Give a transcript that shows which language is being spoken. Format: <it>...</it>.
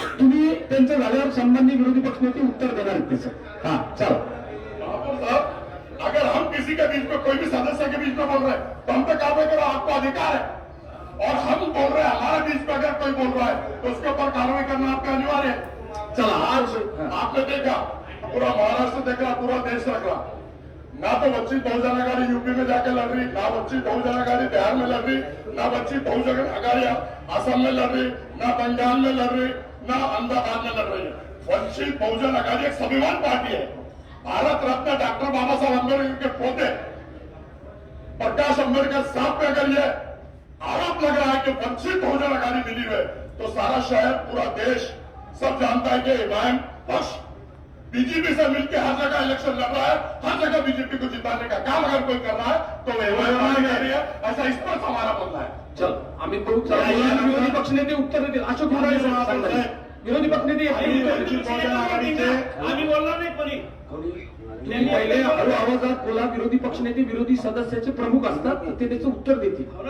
<mr>तुम्ही त्यांचं झाल्यावर सन्माननीय विरोधी पक्षनेते उत्तर देणार आहेत त्याचं. हा चला.</mr> <hi>महापौर साहब, अगर हम किसी के बीच में कोई भी सदस्य के बीच में बोल रहे हैं तो हम तो कार्रवाई करो, आपको अधिकार है। और हम बोल रहे हैं, हमारे बीच में अगर कोई बोल रहा है तो उसके ऊपर कार्रवाई करना आपका अनिवार्य है।</hi> <mr>चला</mr> <hi>आज आपने देखा, पूरा महाराष्ट्र देख रहा, पूरा देश देख रहा, ना तो वंचित बहुजन आघाड़ी यूपी में जाके लड़ रही, ना वंचित बहुजन आघाड़ी बिहार में लड़ रही, ना वंचित बहुजन आघाड़ी असम में लड़ रही, ना बंगाल में लड़ रही, ना अहमदाबाद में लड़ रही है। वंचित बहुजन आघाड़ी एक स्वाभिमान पार्टी है। भारत रत्न डॉक्टर बाबा साहब अम्बेडकर के पोते प्रकाश अम्बेडकर साहब पे अगर ये आरोप लग रहा है कि वंचित बहुजन आघाड़ी मिली है तो सारा शहर, पूरा देश सब जानता है कि इमाम पक्ष बीजेपी से मिलकर हर जगह इलेक्शन लड़ रहा है, हर जगह बीजेपी को जिताने का काम अगर कोई कर रहा है तो वो इमाम कह रही है। ऐसा इस पर हमारा बोलना है।</hi> <mr>चल आम्ही बघू. विरोधी पक्षनेते उत्तर देतील. अशोक मुराळे विरोधी पक्षनेते आम्ही बोलणार नाही कोणी. तुम्ही पहिले हळू आवाजात बोला. विरोधी पक्षनेते विरोधी सदस्याचे प्रमुख असतात, तर ते त्याचं उत्तर देतील.</mr>